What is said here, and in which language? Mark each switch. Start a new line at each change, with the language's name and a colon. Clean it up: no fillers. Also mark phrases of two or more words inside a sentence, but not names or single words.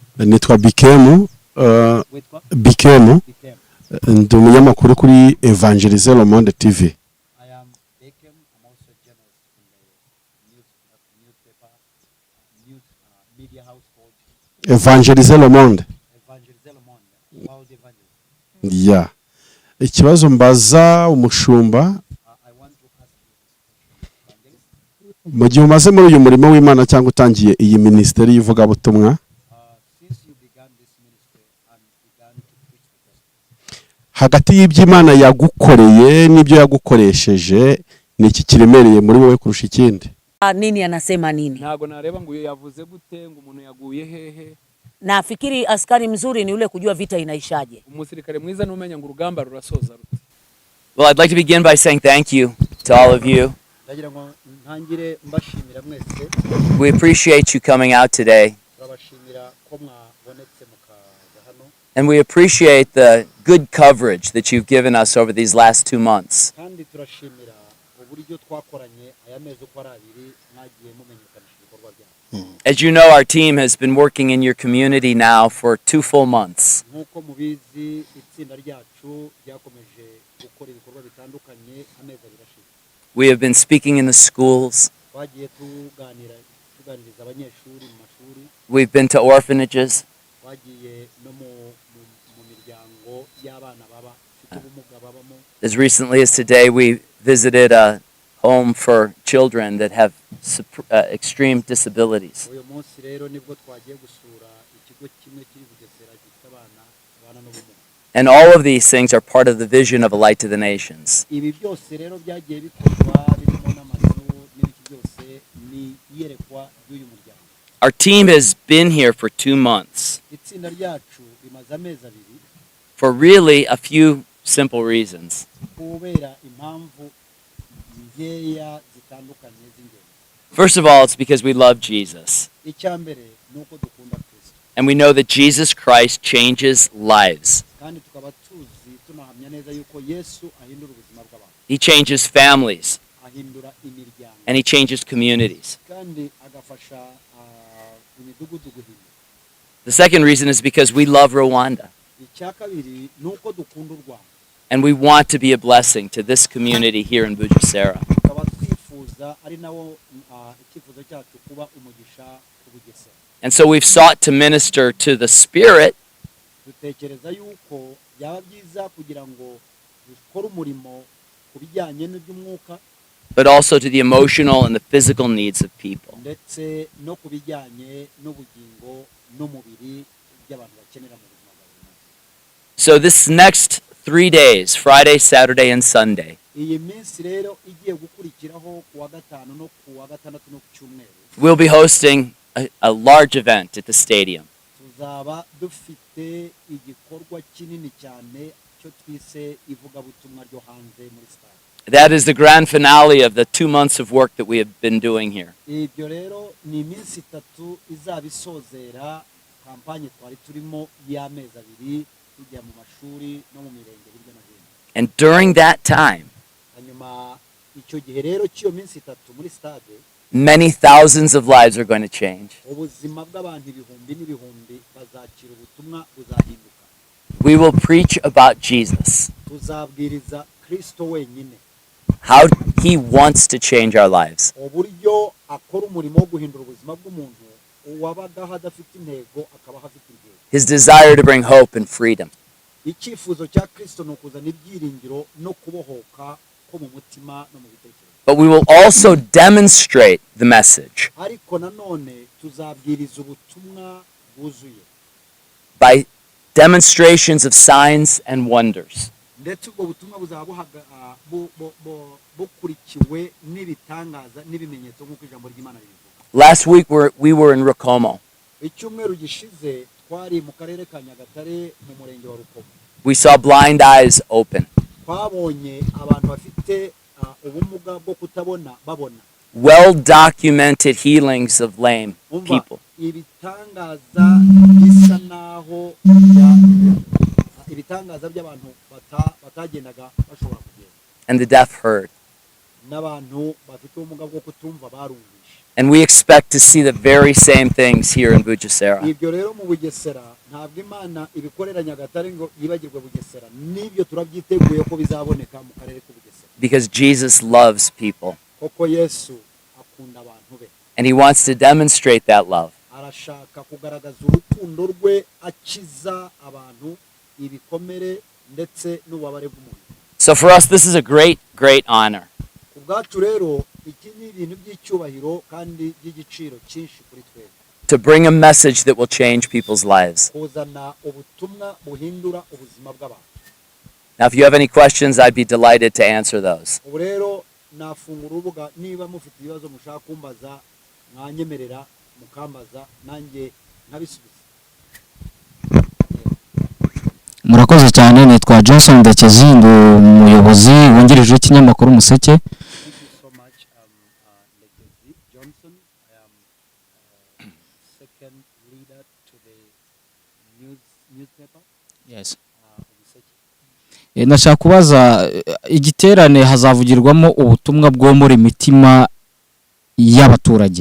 Kinyarwanda: Nitwa Bikemu. Bikemu. Ndi umunyamakuru kuri Evangelize Le Monde TV.
English: I am Bekem. I'm also a journalist in the newspaper, media house called Evangelize Le Monde. Evangelize Le Monde, World Evangelist. Yeah.
Kinyarwanda: Ikibazo mbaza umushumba.
English: I want to ask you this question.
Kinyarwanda: Mu gihe umaze muri uyu murimo w'Imana cyangwa utangiye iyi ministeri y'ivugabutumwa,
English: Since you began this ministry and began to preach the gospel,
Kinyarwanda: hagati y'iby'Imana yagukoreye n'ibyo yagukoresheje ni iki kiremereye muri wowe kurusha ikindi?
Swahili: Nini anasema nini?
Kinyarwanda: Ntago nareba ngo yavuze gute ngo umuntu yaguye hehe.
Swahili: Nafikiri askari mzuri ni ule kujua vita inaishaje.
Kinyarwanda: Umusirikare mwiza numenya ngo urugamba rurasoza rute.
English: Well, I'd like to begin by saying thank you to all of you.
Kinyarwanda: ndagira ngo ntangire mbashimira mwese.
English: We appreciate you coming out today,
Kinyarwanda: Turabashimira ko mwabonetse mukaza hano.
English: and we appreciate the good coverage that you've given us over these last 2 months.
Kinyarwanda: Kandi turashimira uburyo twakoranye aya mezi uko ari abiri mwagiye mumenyekanisha ibikorwa byacu.
English: As you know, our team has been working in your community now for 2 full months.
Kinyarwanda: Nkuko mubizi itsinda ryacu ryakomeje gukora ibikorwa bitandukanye amezi abiri ashize.
English: We have been speaking in the schools.
Kinyarwanda: Twagiye tuganiriza abanyeshuri mu mashuri.
English: We've been to orphanages.
Kinyarwanda: Twagiye no mu miryango y'abana bafite ubumuga babamo.
English: As recently as today, we visited a home for children that have extreme disabilities.
Kinyarwanda: Uyu munsi rero nibwo twagiye gusura ikigo kimwe kiri Bugesera gifite abana n'ubumuga.
English: And all of these things are part of the vision of a light to the nations.
Kinyarwanda: Ibi byose rero byagiye bikorwa birimo n'amazu n'ibiki byose ni iyerekwa ry'uyu muryango.
English: Our team has been here for 2 months
Kinyarwanda: Itsinda ryacu rimaze amezi abiri
English: for really a few simple reasons.
Kinyarwanda: kubera impamvu ngeya zitandukanye z'ingenzi.
English: First of all, it's because we love Jesus.
Kinyarwanda: Icya mbere ni uko dukunda Kristo
English: And we know that Jesus Christ changes lives.
Kinyarwanda: kandi tukaba tunahamya neza yuko Yesu ahindura ubuzima bw'abantu.
English: He changes families
Kinyarwanda: Ahindura imiryango
English: and he changes communities.
Kinyarwanda: kandi agafasha imidugudu guhinduka.
English: The second reason is because we love Rwanda
Kinyarwanda: Icya kabiri ni uko dukunda u Rwanda
English: and we want to be a blessing to this community here in Bugesera.
Kinyarwanda: tukaba twifuza ari nawo icyifuzo cyacu kuba umugisha ku Bugesera.
English: And so we've sought to minister to the spirit
Kinyarwanda: Dutekereza yuko byaba byiza kugira ngo dukore umurimo ku bijyanye n'iby'umwuka
English: but also to the emotional and the physical needs of people.
Kinyarwanda: ndetse no ku bijyanye n'ubugingo n'umubiri by'abantu bakenera mu buzima bwa buri munsi.
English: So this next 3 days, Friday, Saturday, and Sunday,
Kinyarwanda: Iyi minsi rero igiye gukurikiraho ku wa gatanu no ku wa gatandatu no ku cyumweru
English: we'll be hosting a large event at the stadium.
Kinyarwanda: tuzaba dufite igikorwa kinini cyane cyo twise ivugabutumwa ryo hanze muri stade.
English: That is the grand finale of the 2 months of work that we have been doing here.
Kinyarwanda: Ibyo rero ni iminsi itatu izaba isozera kampanye twari turimo y'amezi abiri tujya mu mashuri no mu mirenge hirya no hino.
English: And during that time,
Kinyarwanda: Hanyuma icyo gihe rero cy'iyo minsi itatu muri stade
English: many thousands of lives are going to change.
Kinyarwanda: ubuzima bw'abantu ibihumbi n'ibihumbi bazakira ubutumwa buzahinduka.
English: We will preach about Jesus,
Kinyarwanda: Tuzabwiriza Kristo wenyine
English: how he wants to change our lives.
Kinyarwanda: uburyo akora umurimo wo guhindura ubuzima bw'umuntu uwabagaho adafite intego akabaho afite intego.
English: His desire to bring hope and freedom.
Kinyarwanda: Icyifuzo cya Kristo ni ukuzana ibyiringiro no kubohoka ko mu mutima no mu bitekerezo.
English: But we will also demonstrate the message
Kinyarwanda: Ariko nanone tuzabwiriza ubutumwa bwuzuye
English: by demonstrations of signs and wonders.
Kinyarwanda: ndetse ubwo butumwa buzaba bukurikiwe n'ibitangaza n'ibimenyetso nk'uko ijambo ry'Imana ribivuga.
English: Last week we were in Rukomo.
Kinyarwanda: Icyumweru gishize twari mu karere ka Nyagatare mu murenge wa Rukomo.
English: We saw blind eyes open.
Kinyarwanda: Twabonye abantu bafite ubumuga bwo kutabona babona.
English: Well-documented healings of lame people.
Kinyarwanda: Ibitangaza bisa naho ibitangaza by'abantu batagendaga bashobora kugenda.
English: And the deaf heard.
Kinyarwanda: N'abantu bafite ubumuga bwo kutumva barumvishe.
English: And we expect to see the very same things here in Bugesera.
Kinyarwanda: ibyo rero mu Bugesera ntabwo Imana ibikorera Nyagatare ngo yibagirwe Bugesera, n'ibyo turabyiteguye ko bizaboneka mu karere k'Ubugesera,
English: Because Jesus loves people.
Kinyarwanda: koko Yesu akunda abantu be,
English: And he wants to demonstrate that love.
Kinyarwanda: arashaka kugaragaza urukundo rwe akiza abantu ibikomere ndetse n'ububabare bw'umuntu.
English: So for us, this is a great, great honor.
Kinyarwanda: Ku bwacu rero iki ni ibintu by'icyubahiro kandi by'igiciro cyinshi kuri twebwe,
English: To bring a message that will change people's lives.
Kinyarwanda: kuzana ubutumwa buhindura ubuzima bw'abantu.
English: Now, if you have any questions, I'd be delighted to answer those.
Kinyarwanda: Ubu rero nafungura urubuga, niba mufite ibibazo mushaka kumbaza mwanyemerera mukambaza nanjye nkabisubiza. murakoze cyane. Nitwa Johnson Ndekezi, ndi umuyobozi wungirije w'ikinyamakuru Umuseke.
English: Thank you so much, Lekezi Johnson. I am second leader to the newspaper. Yes. Umuseke.
Kinyarwanda: Nashaka kubaza igiterane hazavugirwamo ubutumwa bwomora imitima y'abaturage.